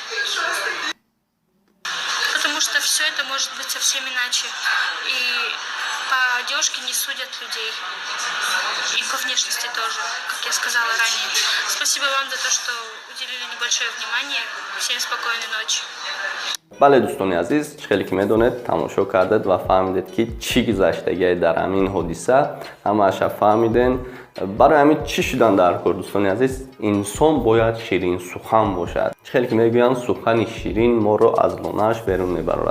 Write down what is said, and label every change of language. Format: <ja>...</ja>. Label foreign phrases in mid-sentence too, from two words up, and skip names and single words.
<ru>Потому что все это может быть совсем иначе. И по одежке не судят людей. И по внешности тоже, как я сказала ранее. Спасибо вам за то, что уделили небольшое внимание. Всем спокойной ночи.</ru> <fa>بله دوستان عزیز، خیلی که میدونید تماشا کردید و فهمیدید که چی گذشته در همین حادثه، همه اشب فهمیدین. برای همین چی شدن در کار دوستان عزیز؟ انسان باید شیرین سخن باشد. خیلی که میگویند سخن شیرین ما رو از لانه‌اش بیرون میبرد.</fa>